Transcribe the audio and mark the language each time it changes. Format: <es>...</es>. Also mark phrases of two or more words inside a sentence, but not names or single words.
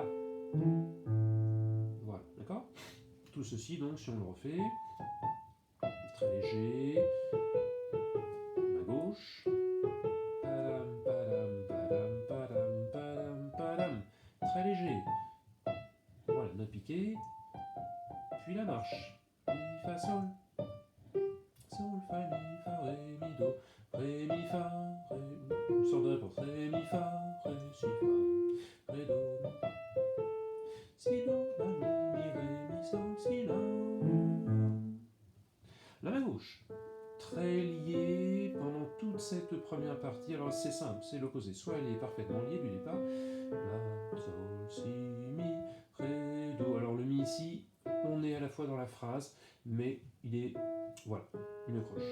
<fr>Voilà, d'accord? Tout ceci, donc, si on le refait, très léger, main gauche, padam, padam, padam, padam, padam, padam, très léger. Voilà, note piquée, puis la marche. Mi, Fa, Sol, Sol, Fa, Mi, Fa, Ré, Mi, Do, Ré, Mi, Fa, Ré, une sorte de réponse. Ré, Mi, Fa, Ré, Si, Fa, Ré, Do, Si, Do, La, Mi, Ré, Mi, Sol, Si, La. La main gauche, très liée pendant toute cette première partie. Alors c'est simple, c'est l'opposé. Soit elle est parfaitement liée du départ. La, Sol, Si, Mi, Ré, Do. Alors le Mi ici, on est à la fois dans la phrase, mais il est, voilà, une croche.</fr>